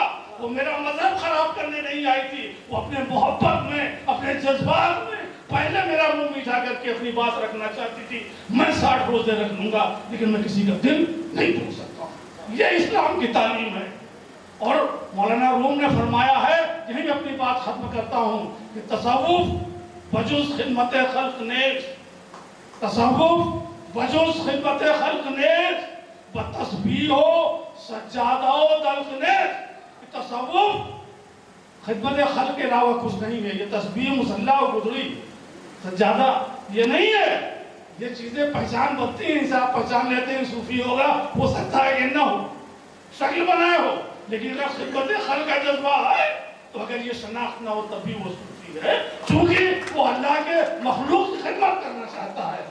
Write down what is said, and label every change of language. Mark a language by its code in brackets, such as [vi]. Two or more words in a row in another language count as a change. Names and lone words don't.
[ur] وہ میرا مذہب خراب کرنے نہیں آئی تھی، وہ اپنے محبت میں، اپنے جذبات میں پہلے میرا منہ میٹھا کر کے اپنی بات رکھنا چاہتی تھی. میں 60 روزے رکھ لوں گا لیکن میں کسی کا دل نہیں توڑ سکتا. یہ اسلام کی تعلیم ہے. اور مولانا روم نے فرمایا ہے، یہیں میں اپنی بات ختم کرتا ہوں، کہ [fa] تصوف بجز خدمت خلق نیز، تصوف بجز خدمت خلق نیز، بتسبیح و سجادہ و دلق نیز. [ur] تصوف خدمت خلق کے علاوہ کچھ نہیں ہے. یہ تسبیح، مصلی و گدڑی، سجادہ یہ نہیں ہے. یہ چیزیں پہچان بنتی ہیں، انسان آپ پہچان لیتے ہیں صوفی ہوگا، ہو سکتا ہے کہ نہ ہو، شکل بنائے ہو، لیکن اگر خدمت خلق کا جذبہ ہے تو اگر یہ شناخت نہ ہو تب بھی وہ صوفی ہے، چونکہ وہ اللہ کے مخلوق کی خدمت کرنا چاہتا ہے.